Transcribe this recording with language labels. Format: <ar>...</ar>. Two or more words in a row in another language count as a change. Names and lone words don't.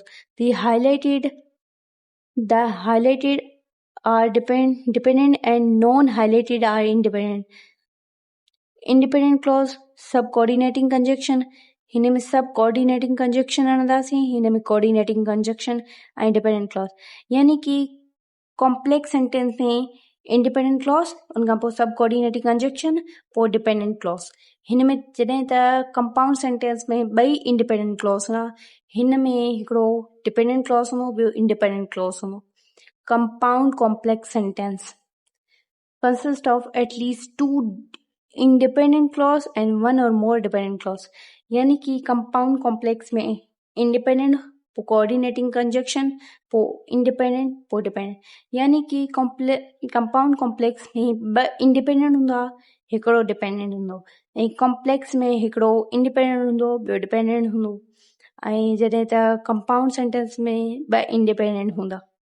<en>द highlighted are dependent and non-highlighted are independent. independent clause sub coordinating conjunction,</en> <sd>हिन में</sd> <en>sub coordinating conjunction</en> <sd>आणंदासीं, हिन में</sd> <en>coordinating conjunction ऐं dependent clause,</en> <sd>यानी कि</sd> <en>complex sentence में independent clause,</en> <sd>उनखां पोइ</sd> <en>sub coordinating conjunction, पोइ dependent clause.</en> <sd>हिन में जॾहिं त</sd> <en>compound sentence</en> <sd>में ॿई</sd> <en>independent clause</en> <sd>हूंदा, हिन में हिकिड़ो</sd> <en>dependent clause</en> <sd>हूंदो, ॿियो</sd> <en>independent clause</en> <sd>हूंदो.</sd> <en>compound complex sentence consist of at least two independent clause and one or more dependent clause,</en> <sd>यानी कि</sd> <en>compound complex</en> <sd>में इंडिपेंडेंट पोइ</sd> <en>coordinating conjunction</en> <sd>पोइ इंडिपेंडेंट पोइ डिपेंडेंट, यानी कि</sd> <en>compound complex</en> <sd>में ॿ इंडिपेंडेंट हूंदा, हिकिड़ो डिपेंडेंट हूंदो, ऐं कॉम्प्लेक्स में हिकिड़ो इंडिपेंडेंट हूंदो, ॿियो डिपेंडेंट हूंदो. ऐं जॾहिं त</sd> <en>compound sentence</en> <sd>में ॿ इंडिपेंडेंट हूंदा.</sd>